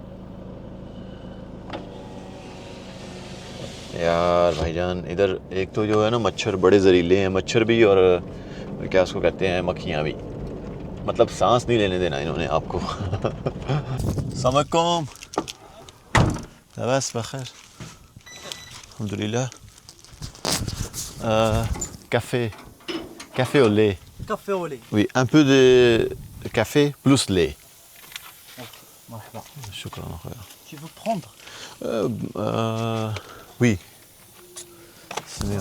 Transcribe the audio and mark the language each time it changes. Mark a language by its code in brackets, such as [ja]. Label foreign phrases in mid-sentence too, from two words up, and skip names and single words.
[ur] یار بھائی جان ادھر ایک تو جو ہے نا مچھر بڑے زہریلے ہیں, مچھر بھی اور کیا اس کو کہتے ہیں مکھیاں بھی, مطلب سانس نہیں لینے دینا انہوں نے آپ کو. [ar] السلام علیکم. [ur] بس بخیر الحمدللہ. [fr] café au lait. Café au lait. Oui, un peu de café plus lait. [ar] Ok, مرحبا. شكرا أخويا. [fr] Tu veux prendre Oui. C'est bien.